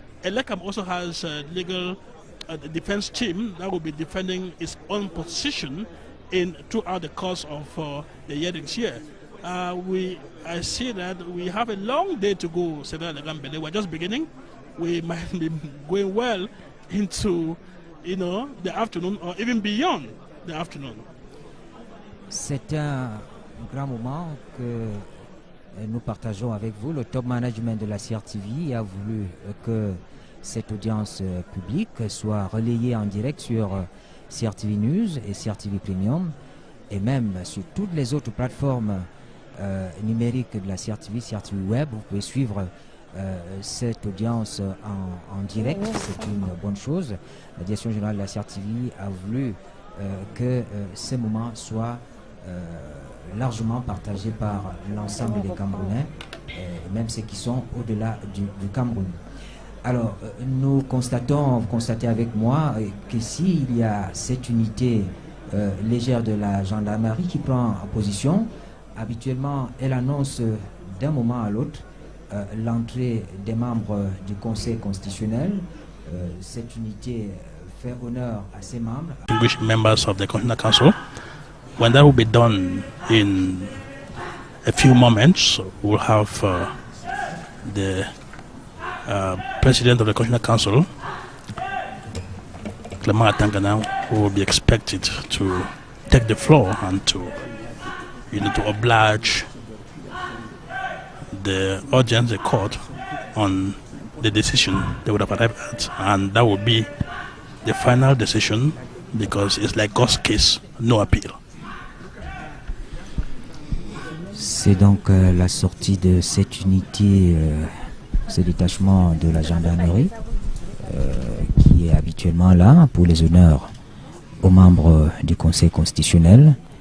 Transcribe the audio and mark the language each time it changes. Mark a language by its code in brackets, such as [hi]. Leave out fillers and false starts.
[en] Elekam also has a legal defense team that will be defending its own position throughout the course of the hearings here. I see that we have a long day to go, Senator Legambele. We're just beginning. We might be going well into, the afternoon or even beyond the afternoon. [fr] C'est un grand moment que nous partageons avec vous. Le top management de la CRTV a voulu que cette audience publique soit relayée en direct sur CRTV News et CRTV Premium, et même sur toutes les autres plateformes numériques de la CRTV, CRTV Web. Vous pouvez suivre cette audience en direct. C'est une bonne chose. La direction générale de la CRTV a voulu que ce moment soit largement partagé par l'ensemble des Camerounais, même ceux qui sont au-delà du Cameroun. Alors, vous constatez avec moi que s'il y a cette unité légère de la gendarmerie qui prend position, habituellement elle annonce d'un moment à l'autre l'entrée des membres du Conseil constitutionnel. Cette unité fait honneur à ses membres. [en] Distinguished members of the Constitutional Council, when that will be done in a few moments, we'll have the President of the Constitutional Council, Clement Atangana, who will be expected to take the floor and to oblige the audience, the court, on the decision they would have arrived at, and that will be the final decision, because it's like God's case, no appeal. [fr] C'est donc la sortie de cette unité, ce détachement de la gendarmerie qui est habituellement là pour les honneurs aux membres du Conseil constitutionnel.